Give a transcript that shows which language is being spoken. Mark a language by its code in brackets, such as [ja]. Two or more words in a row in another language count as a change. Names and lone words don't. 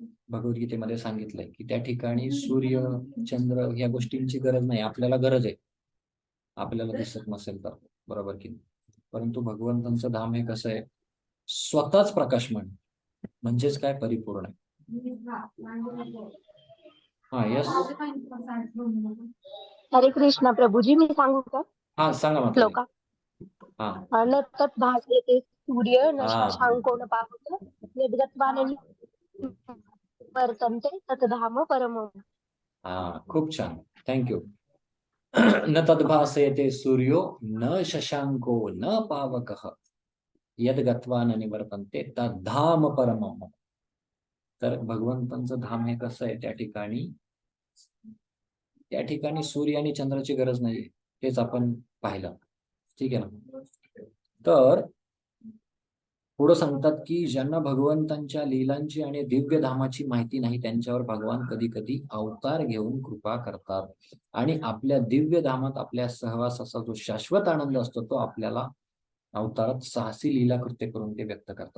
[mr] भगवद्गीतेमध्ये सांगितलंय की त्या ठिकाणी सूर्य चंद्र या गोष्टींची गरज नाही, आपल्याला गरज आहे, आपल्याला दिसत नसेल तर, बरोबर की नाही. परंतु भगवंतांचं धाम हे कसं आहे, स्वतःच प्रकाशमान, म्हणजेच काय, परिपूर्ण आहे. हा, यस. हरे कृष्ण प्रभूजी, मी सांगू का हा, सांगा माताजी. श्लोका. हा [sa] न तत् भासयते सूर्य न हा. शशांको न पावक यद्गत्वा न वर्तन्ते तत् धाम परमम्. [mr] हा, खूप छान, थँक्यू. [sa] न तद्भासयते सूर्यो न शशांको न पावकः यद्गत्वा न निवर्तन्ते तद्धाम परमम्. [mr] तर भगवंतांचं धाम हे कसं आहे, त्या ठिकाणी सूर्य आणि चंद्राची गरज नाहीये, तेच आपण पाहिलं, ठीक आहे ना. तर पुढं सांगतात की ज्यांना भगवंतांच्या लीलांची आणि दिव्य धामाची माहिती नाही त्यांच्यावर भगवान कधी कधी अवतार घेऊन कृपा करतात आणि आपल्या दिव्य धामात आपल्या सहवासाचा जो शाश्वत आनंद असतो तो आपल्याला अवतारात साहसी लीला कृत्य करून ते व्यक्त करतात.